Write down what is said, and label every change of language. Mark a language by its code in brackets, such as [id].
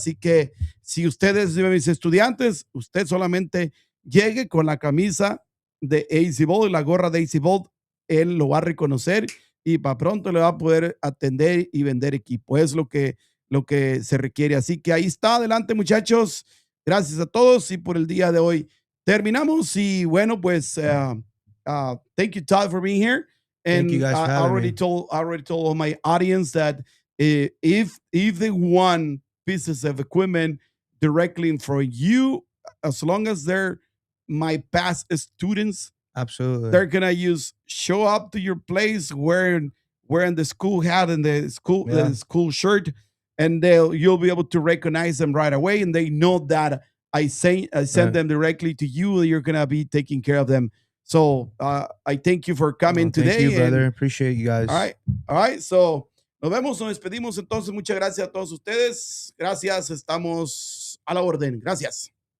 [es] Así que si ustedes de mis estudiantes, usted solamente llegue con la camisa de ACVOLT y la gorra de ACVOLT, él lo va a reconocer y para pronto le va a poder atender y vender equipo. Es lo que se requiere. Así que ahí está. Adelante, muchachos. Gracias a todos y por el día de hoy terminamos. Y bueno, pues [en] thank you, Todd, for being here. And thank you guys for I already told all my audience that if they want pieces of equipment directly for you, as long as they're my past students, absolutely, they're gonna show up to your place wearing the school hat and the school shirt, and you'll be able to recognize them right away, and they know that I sent them directly to you. You're gonna be taking care of them. So I thank you for coming today. Thank you, brother. Appreciate you guys. All right. [es] So nos despedimos entonces. Muchas gracias a todos ustedes. Gracias. Estamos a la orden. Gracias.